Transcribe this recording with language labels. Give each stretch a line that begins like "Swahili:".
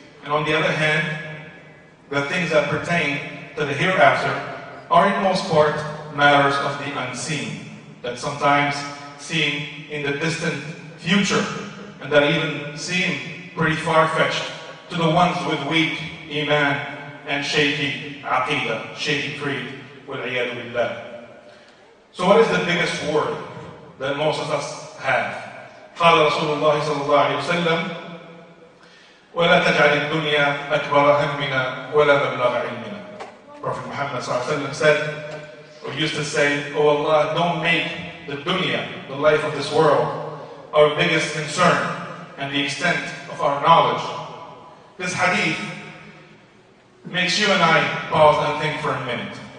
English: And on the other hand, the things that pertain to the hereafter are in most part matters of the unseen, that sometimes seem in the distant future, and that even seem pretty far-fetched to the ones with weak iman and shaky aqidah, shaky creed, wal-iyadu billah. So what is the biggest word that most of us have?
Arabic: قال رسول الله صلى الله عليه وسلم ولا تجعل الدنيا أكبر همنا ولا مبلغ علمنا.
English: Prophet Muhammad
Arabic: صلى الله عليه وسلم
English: said, or used to say, "Oh Allah, don't make the dunya, the life of this world, our biggest concern and the extent of our knowledge." This hadith makes you and I pause and think for a minute.